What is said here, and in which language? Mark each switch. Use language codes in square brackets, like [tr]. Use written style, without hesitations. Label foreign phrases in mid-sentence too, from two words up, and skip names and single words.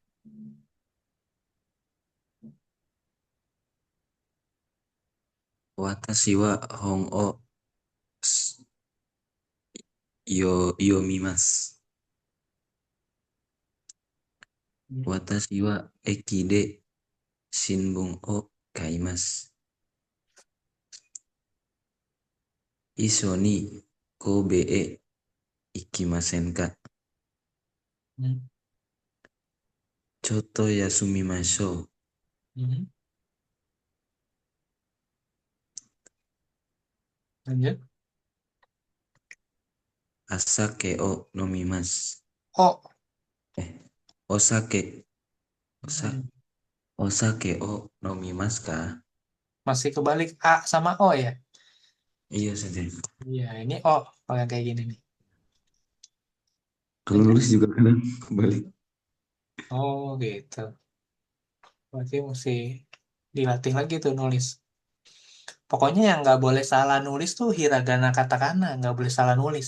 [ja] 私は本を読みます. Hmm. 私は駅で新聞を買います. 一緒に神戸へ行きませんか? Hmm. ちょっと休みましょう. [id] Hmm. Lanjut. [ja] あさけを飲みます. Oh, えっ、お酒、おさ, hmm. お酒を飲みますか? [id] Masih kebalik A sama O ya. Iya saja. Iya, ini O kalau yang kayak gini nih. Kalau Lanjut. nulis juga kadang kebalik. Oh gitu. Berarti mesti dilatih lagi tuh nulis. Pokoknya yang nggak boleh salah nulis tuh [ja] ひらがな カタカナ, [id] nggak boleh salah nulis.